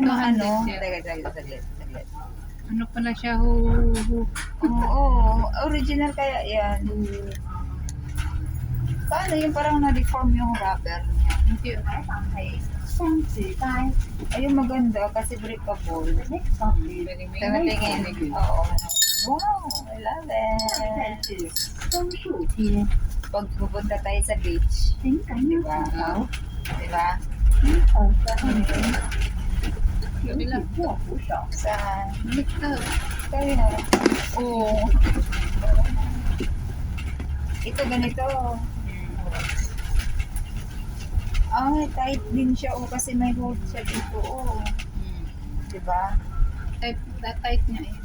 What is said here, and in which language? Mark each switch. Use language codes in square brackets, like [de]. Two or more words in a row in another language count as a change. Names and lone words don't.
[tl] maano. handle siya. Saglit. Ano pala siya, Oo, original kaya yan. Paano yung parang na-deform yung rubber niya? Hindi. [zh] 双子街。 [tl] Ayun maganda kasi breakable. [en] The next stop is [tl] Tingin. Oo. Wow, [en] I love [zh] 下一站 [en] it. [zh] 是枫树街， [tl] Pag pupunta tayo sa beach, [zh] 请紧握扶手。 [tl] diba? [en] Please hold the handrail. [zh] 请紧握扶手。 [tl] Sa Baliktad. kaya. Oo. Ito ganito. Tight din siya kasi may hold siya dito. Diba? Tight niya eh.